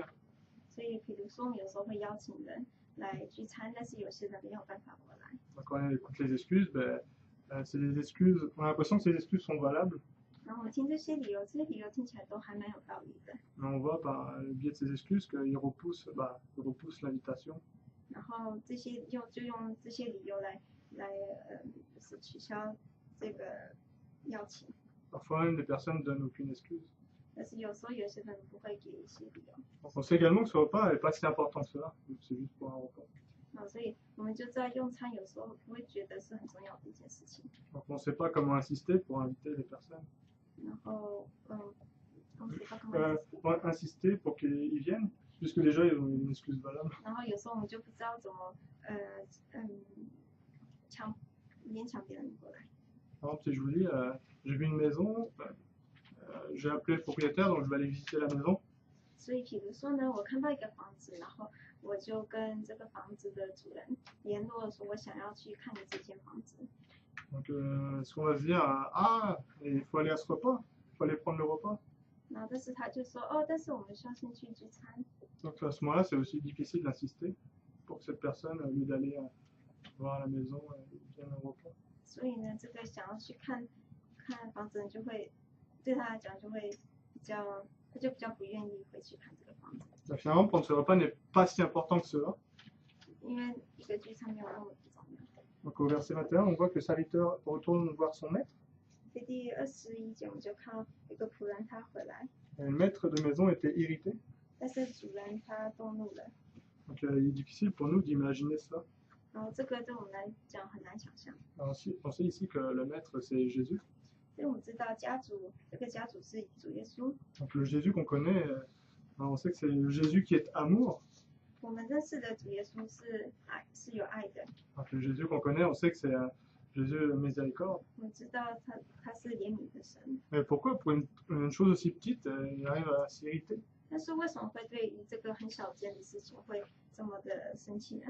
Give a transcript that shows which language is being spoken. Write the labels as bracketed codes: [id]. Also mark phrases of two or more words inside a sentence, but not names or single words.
[zh] 所以比如说我们有时候会邀请人来聚餐，但是有些人没有办法过来。 [fr] Donc, quand on écoute les excuses, c'est des excuses, on a l'impression que ces excuses sont valables. [zh] 然后我们听这些理由，这些理由听起来都还蛮有道理的。 [fr] Mais on voit par le biais de ces excuses qu'ils repoussent l'invitation. [zh] 然后就用这些理由来就是取消这个邀请。 [fr] Parfois, même des personnes ne donnent aucune excuse. [zh] 但是有时候有些人不会给一些理由。 [fr] Donc, on sait également que ce repas n'est pas si important que cela, c'est juste pour un repas. [zh] 所以我们就在用餐有时候不会觉得是很重要的一件事情。 [fr] Donc, on ne sait pas comment insister pour inviter les personnes. 然后 on sait pas comment Pour insister pour qu'ils viennent, puisque déjà ils ont une excuse valable. [zh] 然后有时候我们就不知道怎么勉强别人过来。 [fr] Par exemple, si je vous dis, j'ai vu une maison, j'ai appelé le propriétaire, donc je vais aller visiter la maison. [zh] 所以比如说呢，我看到一个房子，然后我就跟这个房子的主人联络说，我想要去看你这间房子。 [fr] Donc, est-ce qu'on va se dire, il faut aller à ce repas, il faut aller prendre le repas. [zh] 然后但是他就说，但是我们需要先去聚餐。 [fr] Donc à ce moment-là, c'est aussi difficile d'insister pour que cette personne, au lieu d'aller voir la maison, vienne au repas. [zh] 所以呢，这个想要去看房子，就会对他来讲就会他就比较不愿意回去看这个房子。 [fr] Donc, finalement, prendre ce repas n'est pas si important que cela. [zh] 因为一个聚餐没有那么重要。 [fr] Donc au verset 21, on voit que le serviteur retourne voir son maître. [zh] 所以第21节我们就看到有个仆人他回来， [fr] Et le maître de maison était irrité. [zh] 但是主人他动怒了。 [fr] Donc il est difficile pour nous d'imaginer cela. [zh] 然后这个对我们来讲很难想象。 [fr] Alors, on sait ici que le maître c'est Jésus. [zh] 所以我们知道这个家族是主耶稣。 [fr] Donc le Jésus qu'on connaît, on sait que c'est le Jésus qui est amour. [zh] 我们认识的主耶稣是爱，是有爱的。 [fr] Donc le Jésus qu'on connaît, on sait que c'est Jésus miséricorde. [zh] 我们知道他是怜悯的神。 [fr] Mais pourquoi pour une chose aussi petite, il arrive à s'irriter? [zh] 但是为什么会对于这个很小件的事情会这么的生气呢？